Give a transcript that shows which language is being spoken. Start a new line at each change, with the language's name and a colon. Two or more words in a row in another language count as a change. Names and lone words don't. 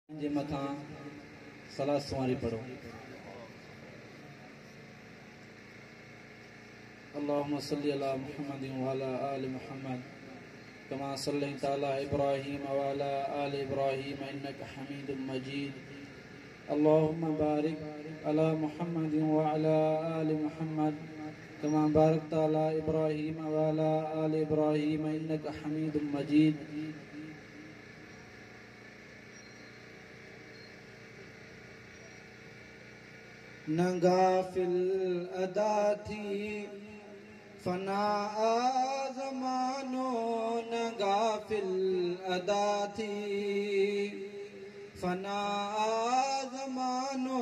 Sindhi: जे मथा सलाह सुवारी पढ़ो।
Arabic: اللهم صل على محمد وعلى آل محمد كما صليت على إبراهيم وعلى آل إبراهيم إنك حميد مجيد. اللهم بارك على محمد وعلى آل محمد كما باركت على إبراهيم وعلى آل إبراهيم إنك حميد مجيد.
Sindhi: न गाफिल अदा थी फना ज़मानो, न गाफिल अदा थी फना ज़मानो।